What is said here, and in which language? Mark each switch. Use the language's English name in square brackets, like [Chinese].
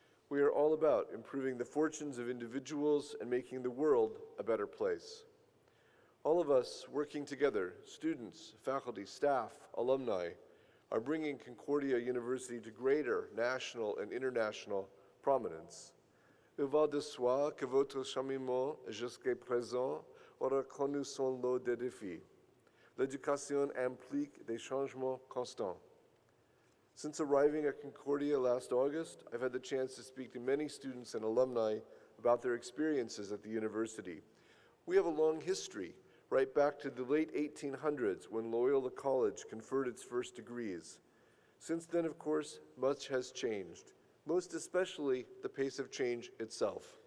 [English] We are all about improving the fortunes of individuals and making the world a better place. All of us working together, students, faculty, staff, alumni, are bringing Concordia University to greater national and international prominence. [French] Il va de soi que votre cheminement jusqu'à présent aura connu son lot de défis. L'éducation implique des changements constants. [English] Since arriving at Concordia last August, I've had the chance to speak to many students and alumni about their experiences at the university. We have a long history, right back to the late 1800s when Loyola College conferred its first degrees. Since then, of course, much has changed, most especially the pace of change itself.